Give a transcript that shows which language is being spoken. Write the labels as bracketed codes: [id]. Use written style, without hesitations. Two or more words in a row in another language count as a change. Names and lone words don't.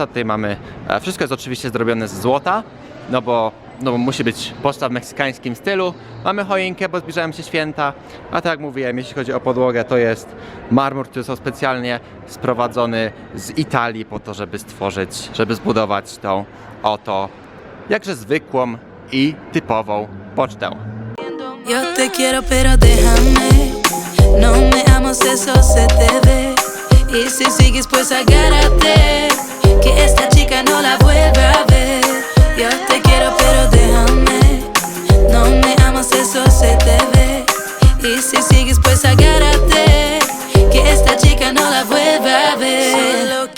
[pl] Tutaj mamy, wszystko jest oczywiście zrobione z złota, no bo musi być poczta w meksykańskim stylu. Mamy choinkę, bo zbliżają się święta, a tak jak mówiłem, jeśli chodzi o podłogę, to jest marmur, który został specjalnie sprowadzony z Italii po to, żeby zbudować tą oto jakże zwykłą i typową pocztę. [es] Yo te quiero pero déjame, no me amas eso se te ve, y si sigues pues agárrate, que esta chica no la vuelva a ver. Yo te quiero pero déjame, no me amas eso se te ve, y si sigues pues agárrate, que esta chica no la vuelva a ver.